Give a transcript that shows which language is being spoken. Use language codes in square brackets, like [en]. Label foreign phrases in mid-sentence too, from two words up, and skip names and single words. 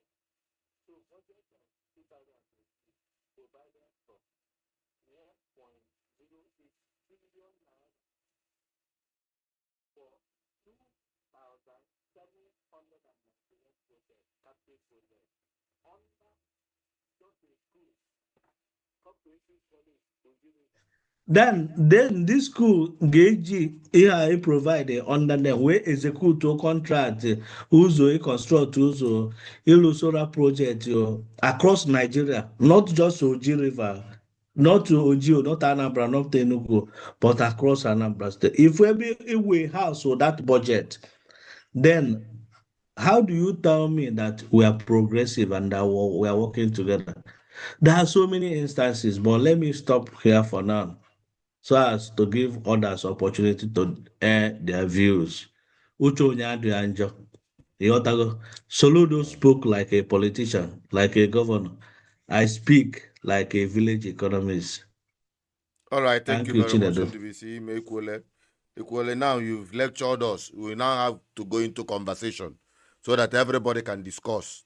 [en] So budget of 2020 provided for 1.08 trillion naira for 2,791 projects, capital projects, under just a school, comprehensive college, Nigeria. Then this school [ig] ga-eji ihe a [en] provide under them wee execute contract [ig] ụzọ construct ụzọ ịlụ [en] solar project across Nigeria, not just Oji River, not Oji, not Anambra, not Enugu, but across Anambra State. If we house with that budget, then how do you tell me that we are progressive and that we are working together? There are so many instances, but let me stop here for now so as to give others opportunity to air their views. [ig] Uche onye adịghị njọ. Ịghọtago? Soludo Mm. [en] spoke like a politician, like a governor. I speak like a village economist. All right, thank Thank you you, very much, Chinedu. NDBC. Equally, equally. Now you've lectured us. We now have to go into conversation so that everybody can discuss.